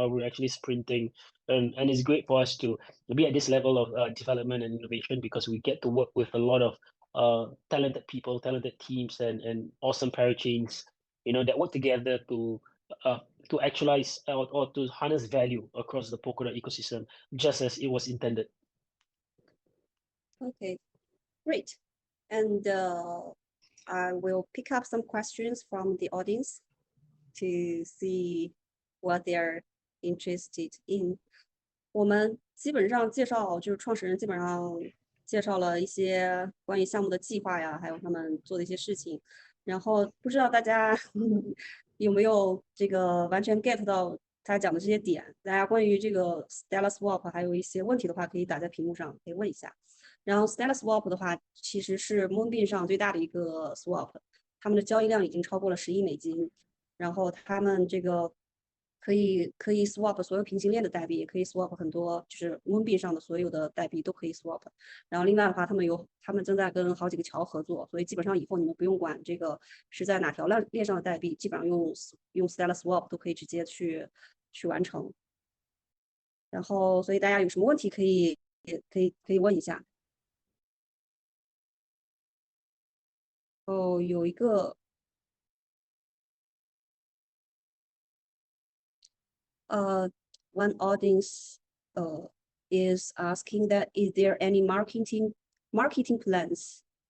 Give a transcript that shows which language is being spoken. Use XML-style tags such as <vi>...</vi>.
<en>We're actually sprinting, and it's great for us to be at this level of development and innovation, because we get to work with a lot of talented people, talented teams, and awesome parachains, that work together to actualize or to harness value across the Polkadot ecosystem, just as it was intended. Okay, great. And I will pick up some questions from the audience to see what they're interested in.</en> <zh>我们基本上介绍，就是创始人基本上介绍了一些关于项目的计划呀，还有他们做的一些事情。然后不知道大家有没有这个完全 get 到他讲的这些点？大家关于这个 StellaSwap 还有一些问题的话，可以打在屏幕上，可以问一下。然后 StellaSwap 的话，其实是 Moonbeam 上最大的一个 swap，他们的交易量已经超过了10亿美金。然后他们这个可以 swap 所有平行链的代币，也可以 swap 很多，就是 Moonbeam 上的所有的代币都可以 swap。然后另外的话，他们正在跟好几个桥合作，所以基本上以后你们不用管这个是在哪条链上的代币，基本上用 StellaSwap 都可以直接去完成。然后，所以大家有什么问题可以问一下。哦，有一个</zh> <en>one audience is asking that is there any marketing plans?</en>